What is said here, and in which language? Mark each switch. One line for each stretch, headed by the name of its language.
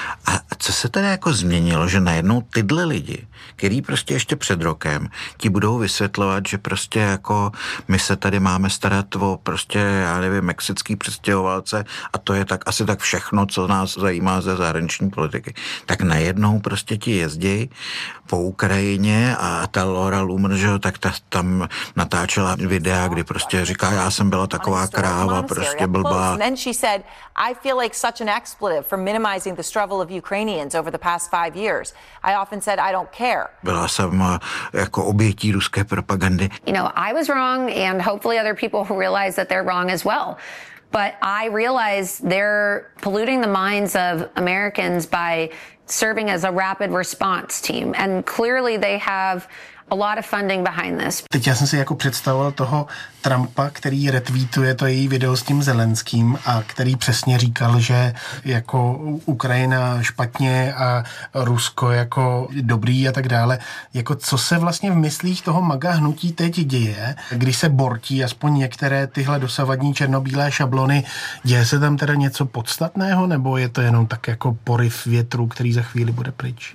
Czech: A co se teda jako změnilo, že najednou tyhle lidi, který prostě ještě před rokem, ti budou vysvětlovat, že prostě jako my se tady máme starat o prostě, já nevím, mexický přistěhovalce a to je tak asi tak všechno, co nás zajímá ze zahraniční politiky. Tak najednou prostě ti jezdí po Ukrajině a ta Laura Loomer, že jo, tak ta tam natáčela videa, kdy prostě říká, já jsem byla taková kráva, prostě blbá.
English: Minimizing the struggle of Ukrainians over the past 5 years. I often said I don't care.
Czech: Byla jsem jako obětí ruské propagandy.
English: You know, I was wrong and hopefully other people realize that they're wrong as well. But I realize they're polluting the minds of Americans by serving as a rapid response team. And clearly they have a lot of funding behind this.
Czech: Teď já jsem si jako představoval toho Trumpa, který retweetuje to její video s tím Zelenským a který přesně říkal, že jako Ukrajina špatně a Rusko jako dobrý a tak dále. Jako co se vlastně v myslích toho MAGA hnutí teď děje, když se bortí aspoň některé tyhle dosavadní černobílé šablony, děje se tam teda něco podstatného nebo je to jenom tak jako poryv větru, který za chvíli bude pryč?